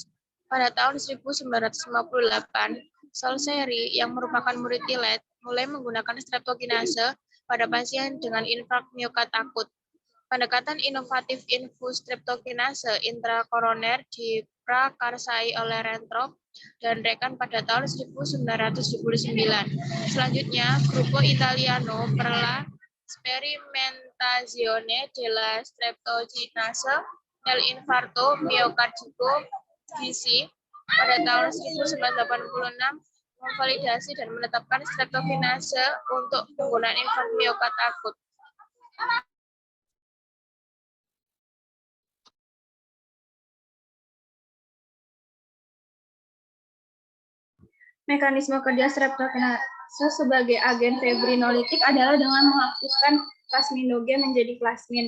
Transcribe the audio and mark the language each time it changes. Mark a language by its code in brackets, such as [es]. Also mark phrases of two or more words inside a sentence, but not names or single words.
[id] Pada tahun 1958, Solseri yang merupakan murid Thilet mulai menggunakan streptokinase pada pasien dengan infrak miokard akut. Pendekatan inovatif infus streptokinase intrakoroner diprakarsai oleh Rentrop dan rekan pada tahun 1979. Selanjutnya, Gruppo Italiano per la sperimentazione della streptokinase nell'infarto miocardico (GISI) pada tahun 1986 memvalidasi dan menetapkan streptokinase untuk penggunaan infak miokard akut. Mekanisme kerja streptokinase sebagai agen fibrinolitik adalah dengan mengaktifkan plasminogen menjadi plasmin.